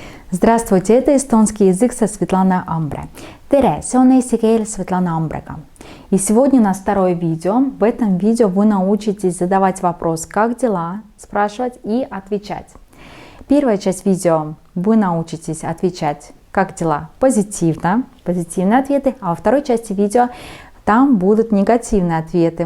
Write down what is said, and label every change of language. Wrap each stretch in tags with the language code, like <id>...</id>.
<ru>Здравствуйте, это эстонский язык со Светланой Амбре.</ru> <et>Tere, see on eesti keel Светлана Амбрega.</et> <ru>И сегодня у нас второе видео. В этом видео вы научитесь задавать вопрос «Как дела?», спрашивать и отвечать. Первая часть видео вы научитесь отвечать «Как дела?» позитивно, позитивные ответы, а во второй части видео там будут негативные ответы.</ru>